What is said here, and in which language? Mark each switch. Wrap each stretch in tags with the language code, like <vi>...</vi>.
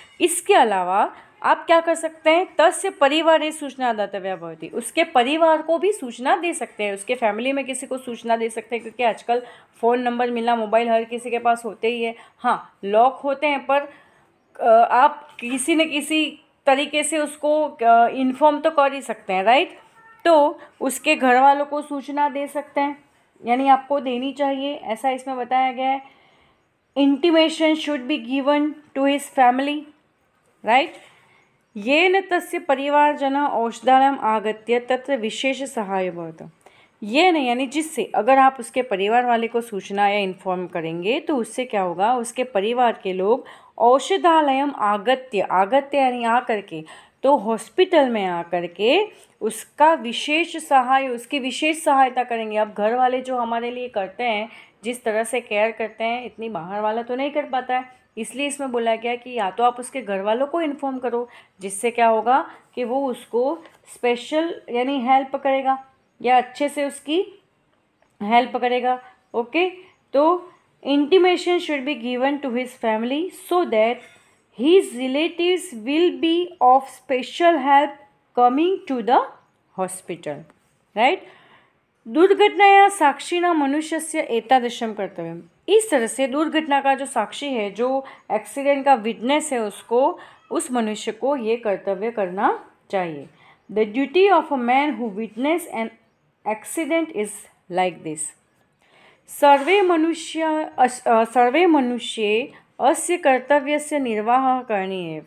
<hi>इसके अलावा आप क्या कर सकते हैं,</hi> <sa>तस्य परिवारे सूचना दातव्या भवति,</sa> <hi>उसके परिवार को भी सूचना दे सकते हैं, उसके फैमिली में किसी को सूचना दे सकते हैं, क्योंकि आजकल फ़ोन नंबर मिलना, मोबाइल हर किसी के पास होते ही है। हाँ, लॉक होते हैं, पर आप किसी न किसी तरीके से उसको इन्फॉर्म तो कर ही सकते हैं, राइट। तो उसके घर वालों को सूचना दे सकते हैं, यानी आपको देनी चाहिए, ऐसा इसमें बताया गया है।</hi> <en>Intimation should be given to his family, right.</en> <sa>येन तस्य परिवारजनः औषधालयम् आगत्य तत्र विशेष सहाय भवति।</sa> <hi>ये नहीं यानी जिससे, अगर आप उसके परिवार वाले को सूचना या इन्फॉर्म करेंगे तो उससे क्या होगा, उसके परिवार के लोग</hi> <sa>औषधालयम आगत्य,</sa> <hi>आगत्य यानी आ करके, तो हॉस्पिटल में आ करके उसका विशेष सहाय, उसकी विशेष सहायता करेंगे। अब घर वाले जो हमारे लिए करते हैं, जिस तरह से केयर करते हैं, इतनी बाहर वाला तो नहीं कर पाता है, इसलिए इसमें बोला गया कि या तो आप उसके घर वालों को इन्फॉर्म करो, जिससे क्या होगा कि वो उसको स्पेशल यानी हेल्प करेगा या अच्छे से उसकी हेल्प करेगा।</hi> <en>Okay, तो intimation should be given to his family so that his relatives will be of special help coming to the hospital, right.</en> <sa>दुर्घटनाया साक्षिणा मनुष्यस्य एतादृशं कर्तव्यम्।</sa> <hi>इस तरह से दुर्घटना का जो साक्षी है, जो एक्सीडेंट का विटनेस है, उसको, उस मनुष्य को ये कर्तव्य करना चाहिए।</hi> <en>The duty of a man who witness an accident is like this.</en> <sa>सर्वे मनुष्ये अस्य कर्तव्यस्य निर्वाह करणीय।</sa>